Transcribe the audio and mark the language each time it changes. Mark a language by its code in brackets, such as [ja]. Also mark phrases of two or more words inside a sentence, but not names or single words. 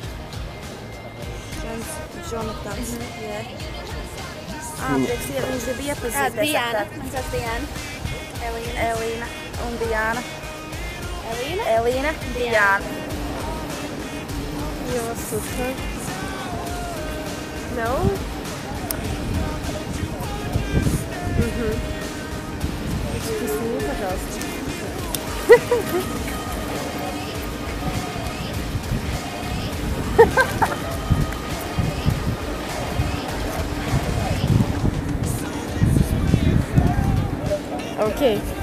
[en] Jonathan. Yeah. [lv] Prieks ir bija iepazīties. Diana. Man sauc Diana. Elīna un Diana. Elīna? Elīna, Diana. [ru] Я вас слушаю. No? Сними, пожалуйста. Окей.